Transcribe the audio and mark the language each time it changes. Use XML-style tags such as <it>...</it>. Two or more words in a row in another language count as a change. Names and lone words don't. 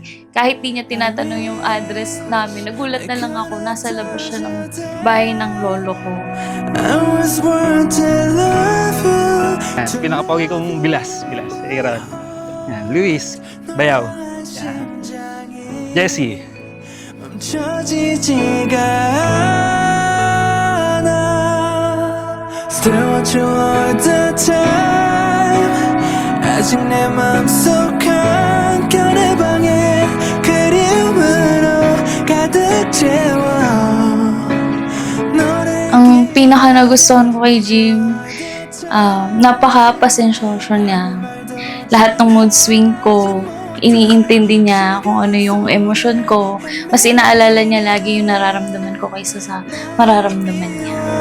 <tl>Kahit di niya tinatanong yung address namin, nagulat na lang ako, nasa labas siya ng bahay ng lolo ko. Pinakapogi kong bilas. Aaron. Yan, Luis, Bayaw. Yan. Jessie.</tl> <en>Still want you all the time.</en> <ko>아직 내 맘속 한켠의 방에 그리움으로 가득 채워.</ko> <tl>Ang pinaka nagustuhan ko kay Jim, napaka-pasensyoso niya. Lahat ng mood swing ko, iniintindi niya kung ano yung emosyon ko. Mas inaalala niya lagi yung nararamdaman ko kaysa sa mararamdaman niya.</tl>